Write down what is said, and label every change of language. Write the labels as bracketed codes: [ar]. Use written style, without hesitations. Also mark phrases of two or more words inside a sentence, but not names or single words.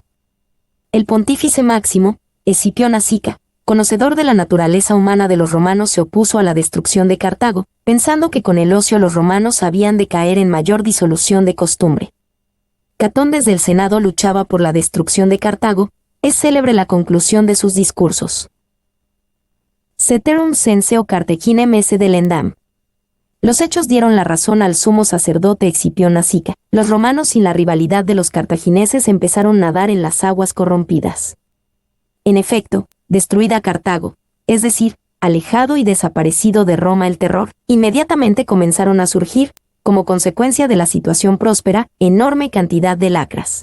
[es] El pontífice máximo, Escipión Nasica, conocedor de la naturaleza humana de los romanos, se opuso a la destrucción de Cartago, pensando que con el ocio los romanos habían de caer en mayor disolución de costumbre. Catón desde el Senado luchaba por la destrucción de Cartago. Es célebre la conclusión de sus discursos. [la] Ceterum censeo Cartaginem esse delendam. [es] Los hechos dieron la razón al sumo sacerdote Escipión Nasica. Los romanos, sin la rivalidad de los cartagineses, empezaron a nadar en las aguas corrompidas. En efecto, destruida Cartago, es decir, alejado y desaparecido de Roma el terror, inmediatamente comenzaron a surgir, como consecuencia de la situación próspera, enorme cantidad de lacras.